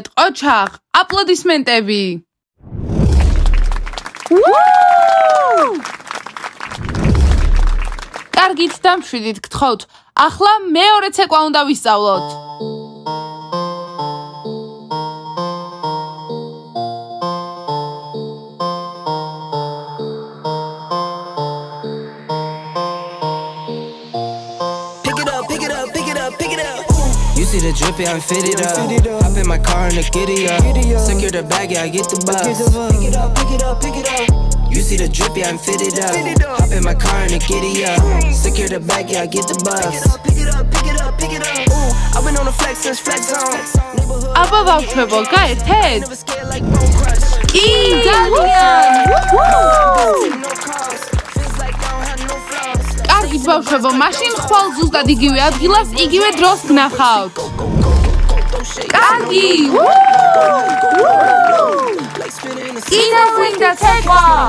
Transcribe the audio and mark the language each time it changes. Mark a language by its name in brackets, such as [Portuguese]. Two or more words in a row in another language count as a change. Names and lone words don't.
[Georgian] ყოჩაღ, აპლოდისმენტები. კარგით, დამშვიდით, გთხოვთ. ახლა მეორე ცეკვა უნდა ვისწავლოთ. [English] See the drippy, I'm fitted up. Hop in my car and the giddy up. Secure the bag, yeah, I get the bus. Pick it up. You see the drippy, I'm fitted up. Hop in my car and the giddy up. Secure the bag, yeah, I get the bus. Pick it up. I've been on the flex since flex zone. [Georgian] აბა ბავშვებო, გაერთეთ? კი, ძალიან. კარგი ბავშვებო, მაშინ ხვალ ზუსტად იგივე ადგილას, იგივე დროს გნახავთ. კარგი. კიდევ გვინდა ცეკვა.